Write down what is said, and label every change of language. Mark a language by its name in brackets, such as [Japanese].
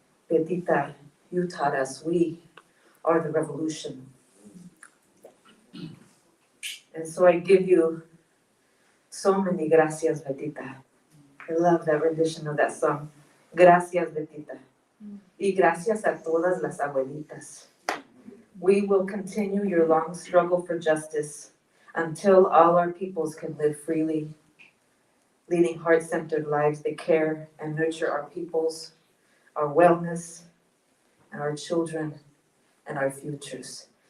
[English] Betita, you taught us we are the revolution. And so I give you so many gracias, Betita. I love that rendition of that song. [Spanish] Gracias, Betita. Y gracias a todas las abuelitas. [English] We will continue your long struggle for justice until all our peoples can live freely, leading heart-centered lives that care and nurture our peoples, our wellness, and our children, and our futures.